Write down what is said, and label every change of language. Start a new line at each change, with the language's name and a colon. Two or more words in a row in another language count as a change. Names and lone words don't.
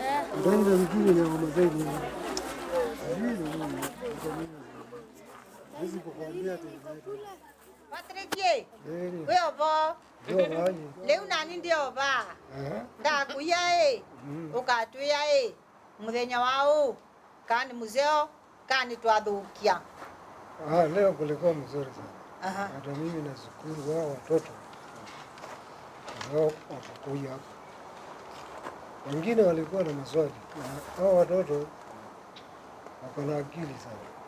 Swahili: Patrick, wewe bo.
Meru: Leo nani ndio ba? Ndakuya ukatuya muthenya wao kani muzeo kani twadhukia.
Swahili: Leo kulikuwa mzuri sana. Hata mimi nashukuru wao watoto wao wakakuja. Wengine walikuwa na maswali. Hao watoto wako na akili sana.